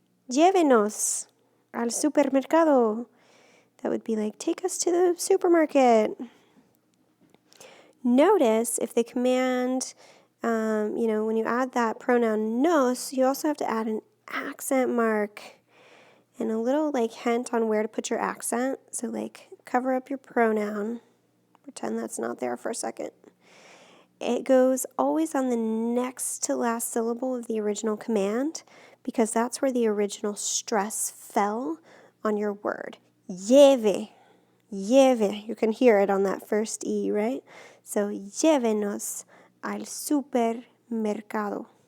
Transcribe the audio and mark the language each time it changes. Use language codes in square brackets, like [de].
[es] Llévenos al supermercado. [en] That would be like, take us to the supermarket. Notice if the command, when you add that pronoun nos, you also have to add an accent mark and a little hint on where to put your accent. So cover up your pronoun. Pretend that's not there for a second. It goes always on the next to last syllable of the original command because that's where the original stress fell on your word. [es] Lleve. Lleve. [en] You can hear it on that first E, right? [es] So, llévenos al supermercado.